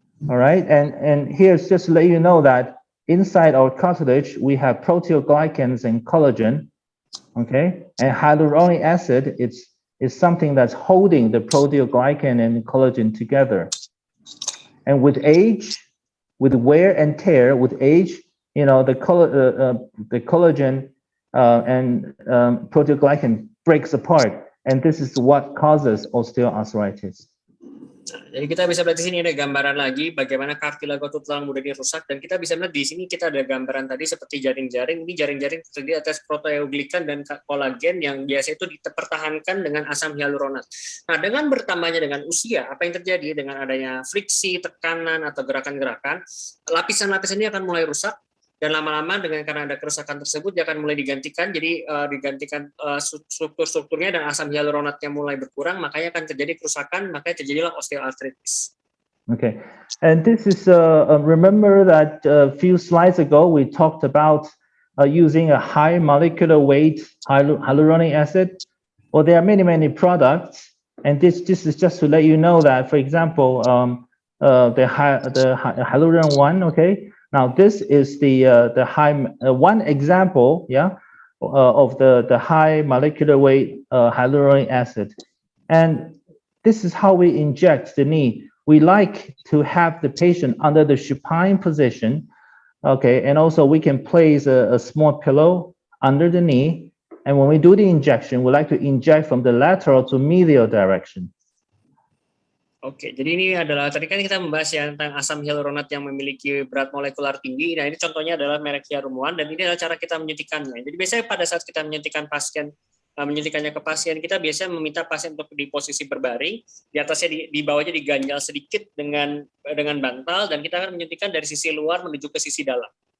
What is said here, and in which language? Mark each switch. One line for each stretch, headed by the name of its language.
English: All right, and here's just to let you know that inside our cartilage we have proteoglycans and collagen, okay, and hyaluronic acid is something that's holding the proteoglycan and collagen together. And with age, with wear and tear, with age, the collagen and proteoglycan breaks apart, and this is what causes osteoarthritis.
Indonesian: Jadi kita bisa lihat di sini ada gambaran lagi bagaimana kartilago atau tulang muda ini rusak, dan kita bisa melihat di sini kita ada gambaran tadi seperti jaring-jaring. Ini jaring-jaring terdiri atas proteoglikan dan kolagen yang biasa itu dipertahankan dengan asam hyaluronat. Nah, dengan bertambahnya dengan usia, apa yang terjadi dengan adanya friksi, tekanan atau gerakan-gerakan, lapisan-lapisan ini akan mulai rusak. Dan lama-lama karena ada kerusakan tersebut dia akan mulai digantikan, jadi digantikan struktur-strukturnya dan asam hyaluronatnya mulai berkurang, makanya akan terjadi kerusakan, makanya terjadilah osteoartritis.
English: Okay, and this is remember that a few slides ago we talked about using a high molecular weight hyaluronic acid. Well, there are many products, and this is just to let you know that, for example, the hyaluron one, okay. Now this is the high one example, yeah, of the high molecular weight hyaluronic acid, and this is how we inject the knee. We like to have the patient under the supine position, okay, and also we can place a small pillow under the knee, and when we do the injection, we like to inject from the lateral to medial direction.
Indonesian: Oke, jadi ini adalah, tadi kan kita membahas ya tentang asam hyaluronat yang memiliki berat molekular tinggi. Nah, ini contohnya adalah merek Hyaluron, dan ini adalah cara kita menyuntikannya. Jadi biasanya pada saat kita menyuntikannya ke pasien, kita biasanya meminta pasien untuk di posisi berbaring, di atasnya di bawahnya diganjal sedikit dengan bantal, dan kita akan menyuntikkan dari sisi luar menuju ke sisi dalam.